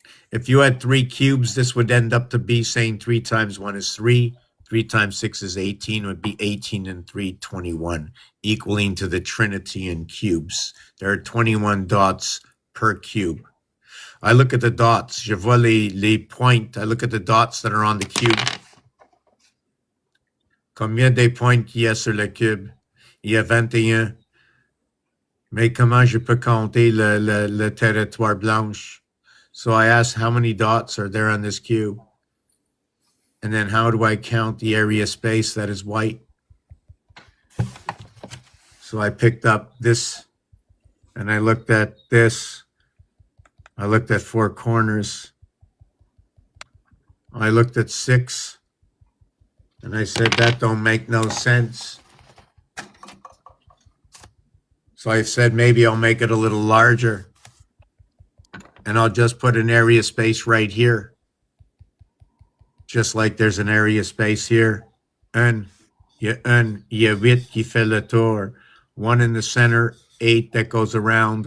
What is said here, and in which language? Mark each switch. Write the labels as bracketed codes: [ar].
[en] If you had 3 cubes, this would end up to be saying 3 times 1 is 3, 3 times 6 is 18, would be 18 and 3, 21, equaling to the trinity in cubes. There are 21 dots per cube. I look at the dots, [fr] je vois les points, [en] I look at the dots that are on the cube. [fr] Combien de points qu'il y a sur le cube? Il y a 21. Mais comment je peux compter le territoire blanche? [en] So I asked, how many dots are there on this cube? And then how do I count the area space that is white? So I picked up this, and I looked at this. I looked at 4 corners. I looked at 6, and I said, that don't make no sense. So I said, maybe I'll make it a little larger, and I'll just put an area space right here, just like there's an area space here. And [fr] Il y a un, il y a 8 qui fait le tour. [en] 1 in the center, 8 that goes around.